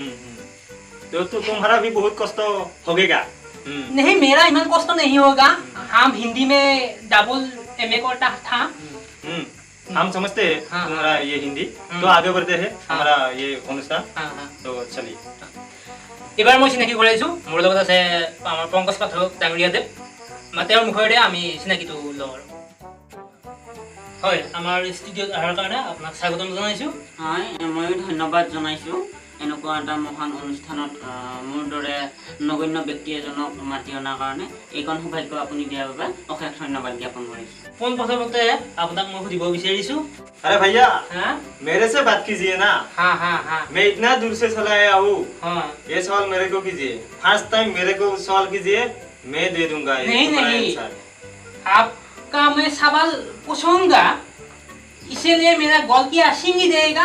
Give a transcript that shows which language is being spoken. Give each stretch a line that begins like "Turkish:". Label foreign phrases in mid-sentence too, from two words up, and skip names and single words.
Hindi: तो तुम्हारा भी बहुत कष्ट होगा नहीं मेरा इतना कष्ट नहीं होगा हम हिंदी में डबल एमए करता था हम समझते हैं हाँ, तुम्हारा ये हिंदी तो आगे बढ़ते हैं हमारा ये অনুষ্ঠান तो चलिए
Assamese: এবাৰ মই চিনাকি কৰাইছো মোৰ লগত আছে আমাৰ পংকজ পাঠক ডাঙৰীয়াদেৱ তেওঁৰ মুখেৰে আমি চিনাকিটো লওঁ হয় আমাৰ ষ্টুডিঅ'ত অহাৰ কাৰণে আপোনাক স্বাগতম জনাইছো হয় ময়ো ধন্যবাদ জনাইছো এনেকুৱা এটা মহান অনুষ্ঠানত মোৰ দৰে নগণ্য ব্যক্তি এজনক মাতি অনাৰ কাৰণে এইখন সৌভাগ্য আপুনি দিয়াৰ বাবে অশেষ ধন্যবাদ জ্ঞাপন কৰিছো পোনপ্ৰথমতে আপোনাক মই সুধিব বিচাৰিছো
Hindi: अरे भैया हाँ मेरे से बात कीजिए ना हाँ हाँ हाँ मैं इतना दूर से चला आया हूँ हाँ ये सवाल मेरे को कीजिए
English: first time
Hindi: मेरे को सवाल कीजिए मैं दे दूंगा नहीं, तुम्हारा नहीं। आंसर। आपका मैं सवाल पूछूंगा इसीलिए मेरा गलतियाँ सींगी देगा